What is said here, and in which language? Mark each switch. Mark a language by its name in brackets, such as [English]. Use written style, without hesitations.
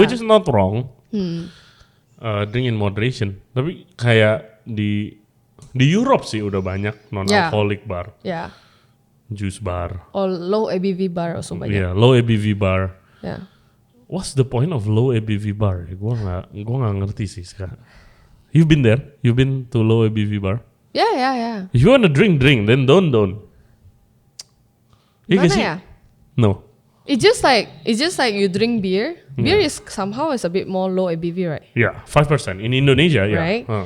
[English] which is not wrong. Drink in moderation. [Indonesian] Tapi kayak di Europe sih udah banyak non-alcoholic bar, Ya. [English] juice bar, Or low ABV bar also banyak. yeah, low ABV bar. [Indonesian] Ya. [English] What's the point of low ABV bar? [Indonesian] Gua nggak ngerti sih sekarang. [English] You've been there? You've been to low ABV bar? [Indonesian] Ya. [English] If you wanna drink, then don't. [Indonesian] Iya nggak Mana sih? ya? [English] No. It's just like you drink beer. Beer is somehow is a bit more low ABV, right? Yeah, 5% in Indonesia. Yeah. Right?